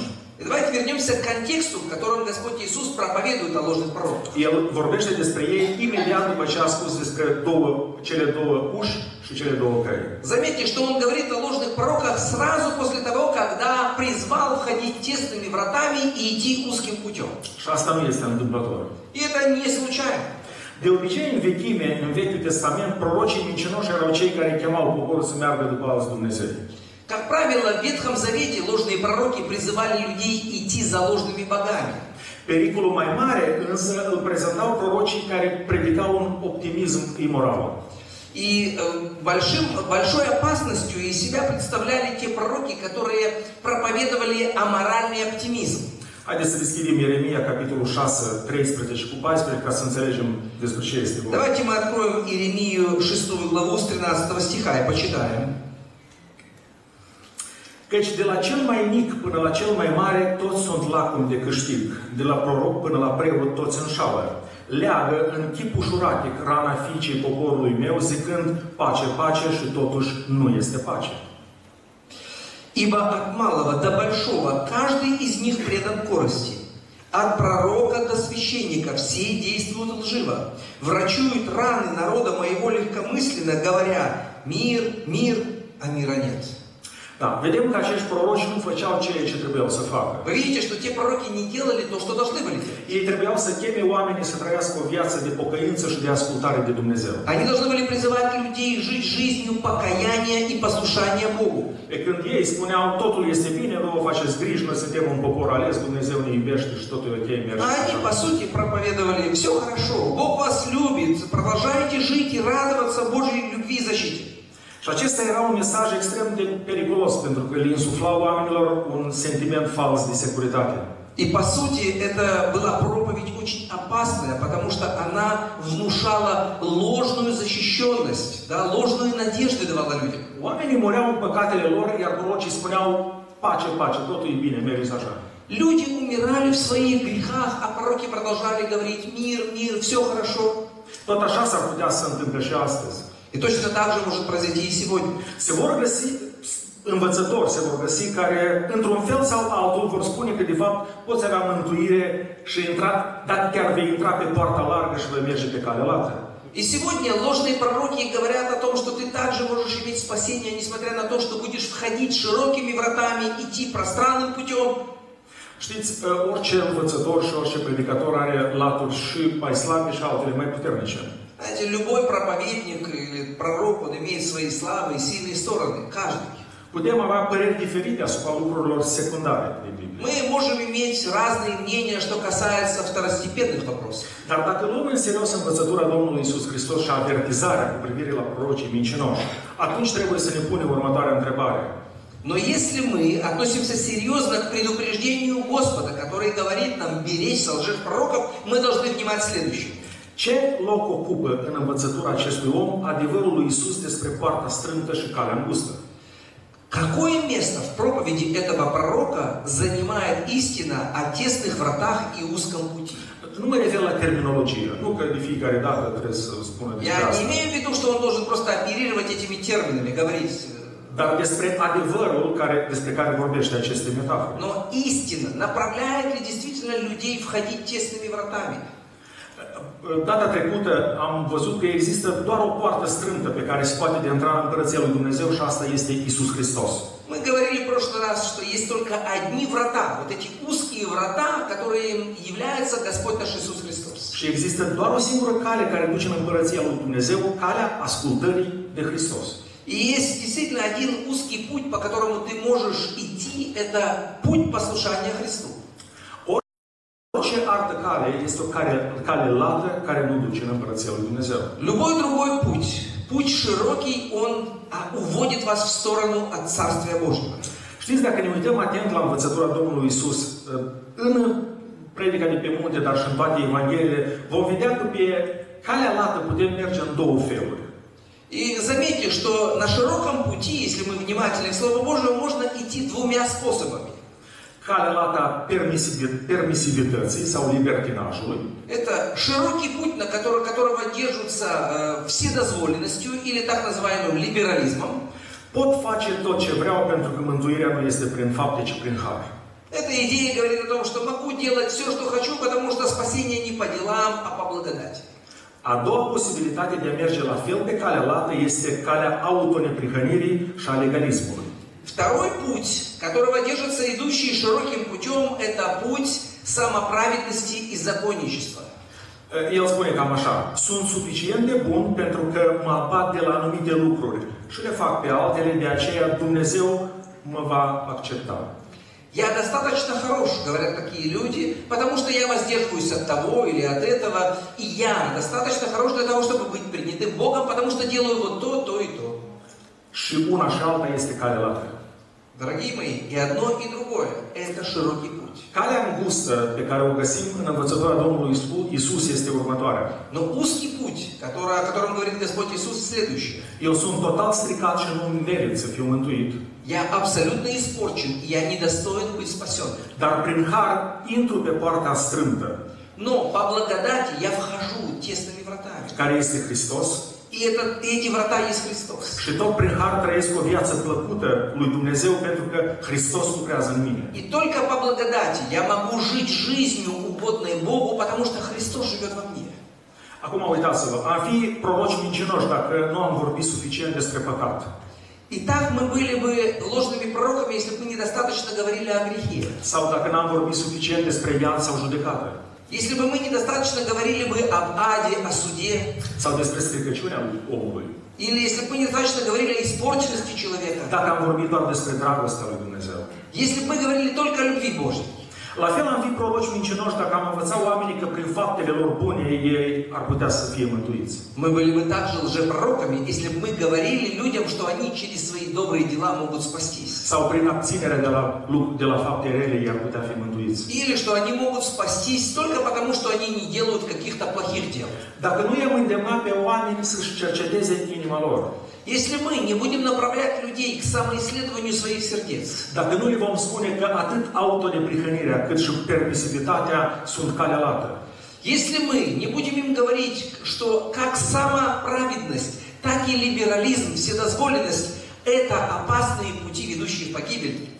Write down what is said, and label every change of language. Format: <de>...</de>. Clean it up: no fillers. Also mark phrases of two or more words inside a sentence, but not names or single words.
<ru>И давайте вернемся к контексту, в котором Господь Иисус проповедует о ложных пророках.</ru> <ro>El vorbește despre ei imediat după ce a spus despre cele două uși și cele două căi.</ro> <ru>Заметьте, что Он говорит о ложных пророках сразу после того, когда призвал входить тесными вратами и идти узким путем.</ru> <ro>Și asta nu este întâmplător.</ro> <ru>И это не случайно.</ru> <ro>De obicei, în vechime, în Vechiul Testament, prorocii mincinoși erau cei care chemau poporul să meargă după alți Dumnezei.</ro> <ru>Как правило, в Ветхом Завете ложные пророки призывали людей идти за ложными богами.</ru> <ro>Pericolul mai mare însă îl prezentau prorocii care predicau un optimism imoral.</ro> <ru>И большой опасностью из себя представляли те пророки, которые проповедовали аморальный оптимизм.</ru> <ro>Haideți să deschidem Ieremia, capitolul 6, 13 cu 14, ca să înțelegem despre ce este vorba.</ro> <ru>Давайте мы откроем Иеремию 6 главу с 13 стиха и почитаем.</ru> <ro>Căci de la cel mai mic până la cel mai mare, toți sunt lacumi de câștig. De la proroc până la preot, toți înșală. Leagă în chip ușuratic rana fiicei poporului meu, zicând, pace, pace, și totuși nu este pace.</ro> <ru>Ибо от малого до большого каждый из них предан корысти. От пророка до священника все действуют лживо. Врачуют раны народа моего легкомысленно, говоря, мир, мир, а мира нет.</ru> <ro>Da, vedem că acești proroci nu făceau ceea ce trebuiau să facă.</ro> <ru>Вы видите, что те пророки не делали то, что должны были делать.</ru> <ro>Ei trebuiau să cheme oamenii să trăiască o viață de pocăință și de ascultare de Dumnezeu.</ro> <ru>Они должны были призывать людей жить жизнью покаяния и послушания Богу.</ru> <ro>Pe când ei spuneau, totul este bine, nu vă faceți griji, noi suntem un popor ales, Dumnezeu ne iubește și totul e ok, merge.</ro> <ru>А они, по сути, проповедовали, все хорошо, Бог вас любит, продолжайте жить и радоваться Божьей любви и защите.</ru> <ro>Și acesta era un mesaj extrem de periculos, pentru că le insuflau oamenilor un sentiment fals de securitate.</ro> <ru>И по сути это была проповедь очень опасная, потому что она внушала ложную защищенность, да, ложную надежду давала людям.</ru> <ro>Oamenii mureau în păcatele lor, iar prorocii spuneau, pace, pace, totul e bine, mergi așa.</ro> <ru>Люди умирали в своих грехах, а пророки продолжали говорить мир, мир, все хорошо.</ru> <ro>Tot așa s-ar putea să întâmple și astăzi.</ro> <ru>И точно так же может произойти и сегодня.</ru> <ro>Se vor găsi învățători, se vor găsi care, într-un fel sau altul, vor spune că, de fapt, poți avea mântuire și intra, dacă chiar vei intra pe poarta largă și vei merge pe calea lată.</ro> <ru>И сегодня ложные пророки говорят о том, что ты также можешь иметь спасение, несмотря на то, что будешь входить широкими вратами, идти пространным путем.</ru> <ro>Știți, orice învățător și orice predicator are laturi și mai slabe și altele mai puternice.</ro> <ru>Знаете, любой проповедник или пророк, он имеет свои слабые и сильные стороны, каждый.</ru> <ro>Putem avea păreri diferite asupra lucrurilor secundare din Biblie.</ro> <ru>Мы можем иметь разные мнения, что касается второстепенных вопросов.</ru> <ro>Dar dacă luăm în serios învățătura Domnului Iisus Hristos și avertizarea cu privire la prorocii mincinoși, atunci trebuie să ne punem următoarea întrebare.</ro> <ru>Но если мы относимся серьезно к предупреждению Господа, который говорит нам беречься лжепророков, мы должны внимать следующее.</ru> <ro>Ce loc ocupă în învățătura acestui om adevărul lui Iisus despre poarta strâmtă și calea îngustă?</ro> <ru>Какое место в проповеди этого пророка занимает истина о тесных вратах и узком пути?</ru> <ro>Nu mă refer la terminologie, nu că de fiecare dată trebuie să spună despre</ro> <ru>Я не</ru> <ro>asta.</ro> <ru>имею в виду, что он должен просто оперировать этими терминами, говорить.</ru> <ro>Dar despre adevărul despre care vorbește aceste metafore.</ro> <ru>Но истина направляет ли действительно людей входить тесными вратами?</ru> <ro>Data trecută am văzut că există doar o poartă strâmtă pe care se poate de intra în Împărăția lui Dumnezeu și asta este Iisus Hristos.</ro> <ru>Мы говорили в прошлый раз, что есть только одни врата, вот эти узкие врата, которые является Господь наш Иисус Христос.</ru> <ro>Și există doar o singură cale care duce în Împărăția lui Dumnezeu, calea ascultării de Hristos.</ro> <ru>И есть действительно один узкий путь, по которому ты можешь идти, это путь послушания Христу.</ru> <ro>Orice altă cale este o cale lată care nu duce în Împărăția lui Dumnezeu.</ro> <ru>Любой другой путь широкий, он уводит вас в сторону от Царствия Божьего.</ru> <ro>Știți, dacă ne uităm atent la învățătura Domnului Isus, în predica de pe munte, dar și în toate Evangheliile, vom vedea că pe calea lată putem merge în două feluri.</ro> <ru>И заметьте, что на широком пути, если мы внимательны к Слову Божьему, можно идти двумя способами.</ru> <ro>Calea lată a permisivității sau libertinajului.</ro> <ru>Это широкий путь, на которого держатся вседозволенностью или так называемым либерализмом.</ru> <ro>Pot face tot ce vreau pentru că mântuirea nu este prin fapte, ci prin har.</ro> <ru>Эта идея говорит о том, что могу делать все, что хочу, потому что спасение не по делам, а по благодати.</ru> <ro>A doua posibilitate de a merge la fel pe calea lată este calea autoneprihănirii și a legalismului.</ro> <ru>Второй путь, которого держатся идущие широким путем, это путь самоправедности и законничества.</ru> <ro>El spune cam așa: sunt suficient de bun pentru că mă abat de la anumite lucruri și le fac pe altele, de aceea Dumnezeu mă va accepta.</ro> <ru>Я достаточно хорош, говорят такие люди, потому что я воздерживаюсь от того или от этого, и я достаточно хорош для того, чтобы быть принятым Богом, потому что делаю вот то и то.</ru> <ro>Și una și alta este calea lată.</ro> <ru>Дорогие мои, и одно, и другое – это широкий путь.</ru> <ro>Calea îngustă pe care o găsim în învățătura Domnului Isus este următoarea.</ro> <ru>Но узкий путь, о котором говорит Господь Иисус, следующий.</ru> <ro>Eu sunt total stricat și nu merit să fiu mântuit.</ro> <ru>Я абсолютно испорчен, и я недостоин быть спасен.</ru> <ro>Dar prin har intru pe poarta strâmtă,</ro> <ru>Но по благодати я вхожу тесными вратами.</ru> <ro>care este Hristos.</ro> <ru>И эти врата есть Христос.</ru> <ro>Și tot prin har trăiesc o viață plăcută lui Dumnezeu pentru că Hristos lucrează în mine.</ro> <ru>И только по благодати я могу жить жизнью угодной Богу, потому что Христос живет во мне.</ru> <ro>Acum uitați-vă, am fi proroci mincinoși dacă nu am vorbit suficient despre păcat.</ro> <ru>Итак, мы были бы ложными пророками, если бы мы недостаточно говорили о грехе.</ru> <ro>Sau dacă n-am vorbit suficient despre iad sau judecată.</ro> <ru>Если бы мы недостаточно говорили бы об аде, о суде.</ru> <ro>Sau despre stricăciunea omului.</ro> <ru>Или если бы мы недостаточно говорили о испорченности человека.</ru> <ro>Dacă am vorbit doar despre dragostea lui Dumnezeu.</ro> <ru>Если бы мы говорили только о любви Божьей.</ru> <ro>La fel am fi proroci mincinoși dacă am învățat oamenii că prin faptele lor bune ei ar putea să fie mântuiți.</ro> <ru>Мы были бы также лжепророками, если бы мы говорили людям, что они через свои добрые дела могут спастись.</ru> <ro>Sau prin abținerea de la fapte rele ei ar putea fi mântuiți.</ro> <ru>Или что они могут спастись только потому, что они не делают каких-то плохих дел.</ru> <ro>Dacă nu i-am îndemnat pe oameni să-și cerceteze inima lor.</ro> <ru>Если мы не будем направлять людей к самоисследованию своих сердец.</ru> <ro>Dacă nu le vom spune că atât autoneprihănirea cât și permisivitatea sunt calea lată.</ro> <ru>Если мы не будем им говорить, что как самоправедность, так и либерализм, вседозволенность – это опасные пути, ведущие в погибель.</ru>